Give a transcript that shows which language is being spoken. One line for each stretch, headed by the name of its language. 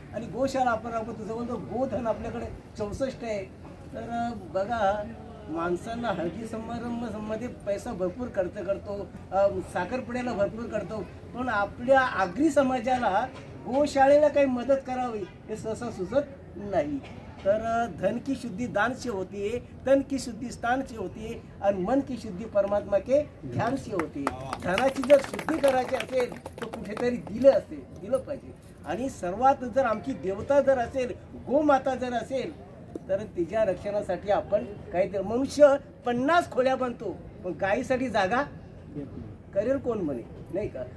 Marathi: आणि गोशाळा आपण राबवतो. जवळजवळ गोधन आपल्याकडे 64 आहे. तर बघा, माणसांना हळदी समारंभामध्ये पैसा भरपूर खर्च करतो, साखरपुड्याला भरपूर करतो, पण आपल्या आगरी समाजाला गोशाळेला काही मदत करावी हे सहसा सुचत नाही.
Hindi: तर धन की शुद्धि दान से होती है, तन की शुद्धि स्थान से होती है और मन की शुद्धि परमात्मा के ध्यान से होती है.
Marathi: धनाची जर शुद्धी करायची असेल तर कुठेतरी दिलं पाहिजे. आणि सर्वात जर आमची देवता जर असेल, गोमाता जर असेल तर तिच्या रक्षणासाठी आपण काहीतरी, मनुष्य 50 खोल्या बांधतो पण गायीसाठी जागा करेल कोण म्हणे, नाही का?